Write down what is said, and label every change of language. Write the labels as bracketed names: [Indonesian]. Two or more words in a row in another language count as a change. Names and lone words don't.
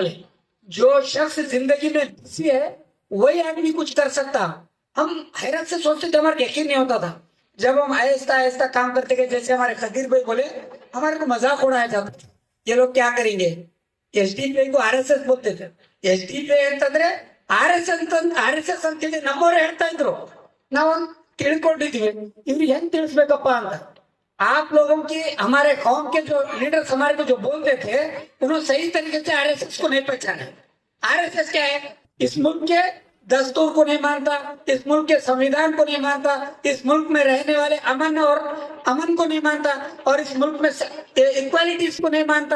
[Hindi] बोले जो शख्स जिंदगी में बिजी है वही आदमी कुछ कर सकता। हम हैरत से सोचते थे, हमारा यकीन नहीं होता था। जब हम आहिस्ता आहिस्ता काम करते गए, जैसे हमारे खदीर भाई बोले, हमारे को मजाक उड़ाया जाता था, ये लोग क्या करेंगे। एसडीपीआई को आरएसएस बोलते थे। [Kannada] एसडीपीआई ಅಂತಂದ್ರೆ ಆರ್ಎಸ್ಎಸ್ ಅಂತೇಳಿ ನಮ್ಮವರೇ ಹೇಳ್ತಾ ಇದ್ರು, ನಾವು ತಿಳ್ಕೊಂಡಿದ್ವಿ, ಇವ್ರಿಗೆ ಹೆಂಗ್ ತಿಳಿಸ್ಬೇಕಪ್ಪ ಅಂತ। [Hindi] आप लोगों की हमारे कौम के जो लीडर्स हमारे को जो बोलते थे उन्होंने सही तरीके से आरएसएस को नहीं पहचाना। आरएसएस क्या है? इस मुल्क के दस्तूर को नहीं मानता, इस मुल्क के संविधान को नहीं मानता, इस मुल्क में रहने वाले अमन को नहीं मानता और इस मुल्क में इक्वालिटीज को नहीं मानता।